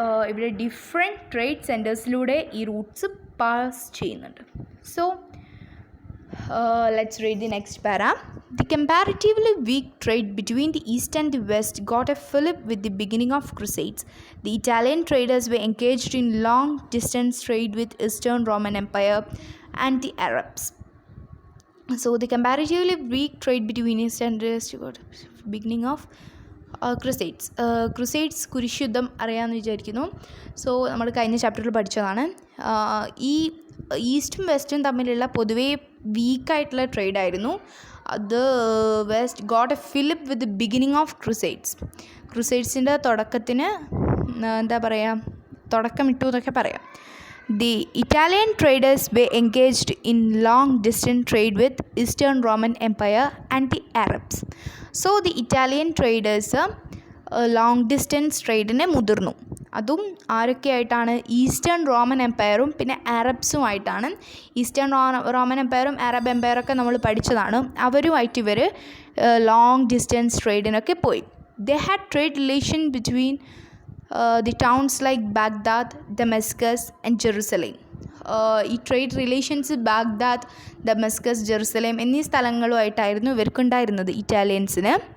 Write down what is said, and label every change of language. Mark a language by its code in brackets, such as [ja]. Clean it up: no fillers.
[ml] ഇവിടെ different trade സെൻറ്റേഴ്സിലൂടെ ഈ Roots pass ചെയ്യുന്നുണ്ട്. [en] So let's read the next para. The comparatively weak trade between the East and the West got a fillip with the beginning of Crusades. The Italian traders were engaged in long-distance trade with Eastern Roman Empire and the Arabs. So the comparatively weak trade between East and West got a beginning of crusades [ml] കുരിശുദ്ധം അറിയാമെന്ന് വിചാരിക്കുന്നു. So നമ്മൾ കഴിഞ്ഞ ചാപ്റ്ററിൽ പഠിച്ചതാണ്. ഈ ഈസ്റ്റും വെസ്റ്റും തമ്മിലുള്ള പൊതുവേ വീക്കായിട്ടുള്ള ട്രേഡായിരുന്നു അത്. [en] West got a fillip with the beginning of [ml] ക്രുസൈഡ്സിൻ്റെ തുടക്കത്തിന് എന്താ പറയുക, തുടക്കമിട്ടു എന്നൊക്കെ പറയാം. [en] The Italian traders were engaged in long-distance trade with Eastern Roman Empire and the Arabs. So the Italian traders long-distance [ml] ട്രേഡിനെ മുതിർന്നു. അതും ആരൊക്കെയായിട്ടാണ്? ഈസ്റ്റേൺ റോമൻ എംപയറും പിന്നെ അറബ്സുമായിട്ടാണ്. ഈസ്റ്റേൺ റോമൻ എംപയറും അറബ് എംപയറൊക്കെ നമ്മൾ പഠിച്ചതാണ്. അവരുമായിട്ട് ഇവർ ലോങ് ഡിസ്റ്റൻസ് ട്രേഡിനൊക്കെ പോയി. [en] They had trade relation between the towns like Baghdad, Damascus and Jerusalem. [ml] ഈ trade relations Baghdad, Damascus, Jerusalem എന്നീ സ്ഥലങ്ങളുമായിട്ടായിരുന്നു ഇവർക്കുണ്ടായിരുന്നത് ഇറ്റാലിയൻസിന്.